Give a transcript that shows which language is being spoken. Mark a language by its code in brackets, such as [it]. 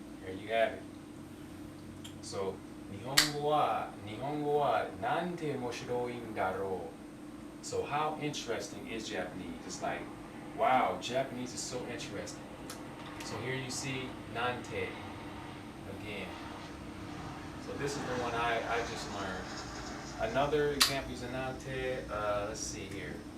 [en] There you have it. [ja] So, 日本語はなんて面白いんだろう. [en] So, how interesting is Japanese? It's like, wow, Japanese is so interesting. So here you see nante again. So this is the one I just learned. Another example is nante. Let's see here.